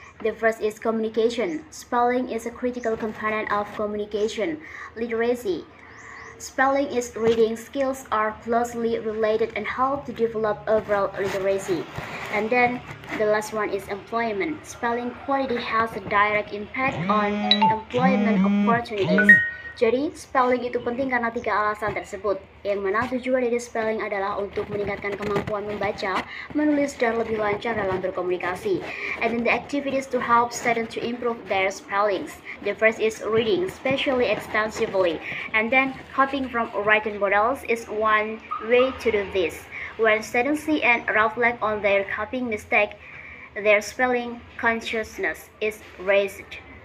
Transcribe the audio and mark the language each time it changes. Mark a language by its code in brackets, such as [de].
[en] The first is communication. Spelling is a critical component of communication. Literacy. Spelling is reading skills are closely related and help to develop overall literacy. And then the last one is employment. Spelling quality has a direct impact on employment opportunities. [id] Jadi, spelling itu penting karena tiga alasan tersebut, yang mana tujuan dari spelling adalah untuk meningkatkan kemampuan membaca, menulis, dan lebih lancar dalam berkomunikasi. [en] And then the activities to help students to improve their spellings. The first is reading, especially extensively. And then copying from written models is one way to do this. When students see and reflect on their copying mistake, their spelling consciousness is raised.